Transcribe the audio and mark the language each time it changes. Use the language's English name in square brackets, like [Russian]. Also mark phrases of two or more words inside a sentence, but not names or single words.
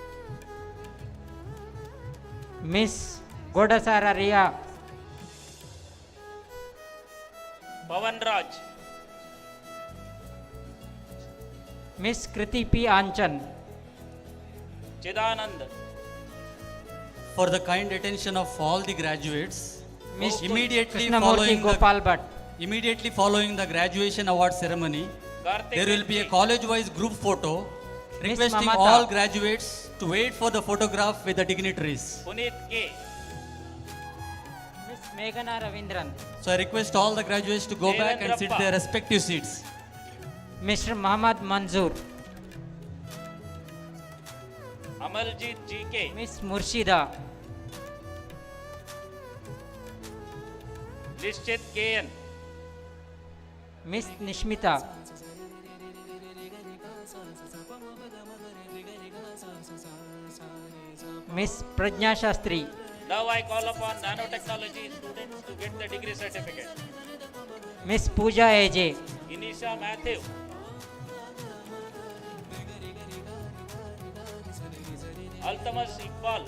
[English] Miss Godasara Ria. Pavan Raj. Miss Kriti P. Anchan. Chidanand. For the kind attention of all the graduates, Miss immediately Krishnamurthy Gopal Bhatt. Immediately following the graduation award ceremony, Karthik there will be a college-wise group photo Miss requesting Mamata. all graduates to wait for the photograph with the dignitaries. Punit K. Miss Meghana Ravindran. So I request all the graduates to go back and sit Devendrappa. their respective seats. Mr. Muhammad Manzoor. Amaljit GK. Miss Murshida. Nishchit KN. Miss Nishmita. Miss Prajna Shastri. Now I call upon nanotechnology students to get the degree certificate. Miss Pooja AJ. Inisha Matthew. Altamas Iqbal.